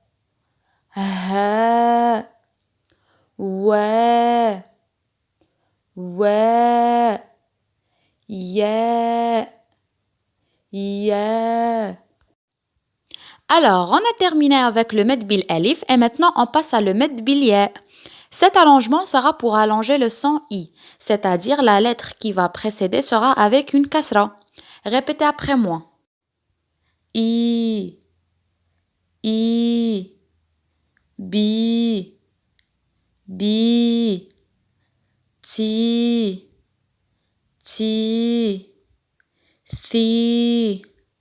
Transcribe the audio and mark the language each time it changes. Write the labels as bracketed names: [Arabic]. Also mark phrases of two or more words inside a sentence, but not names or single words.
[Arabic] Ha. Wa. Wa. Ya. Ya. [French] Alors, on a terminé avec le [Arabic] مد بالألف [French] et maintenant on passe à le [Arabic] مد بالياء. [French] Cet allongement sera pour allonger le son i, c'est-à-dire la lettre qui va précéder sera avec une kasra. Répétez après moi. [Arabic] I. I. Bi. Bi. Ti. Ti. Thi.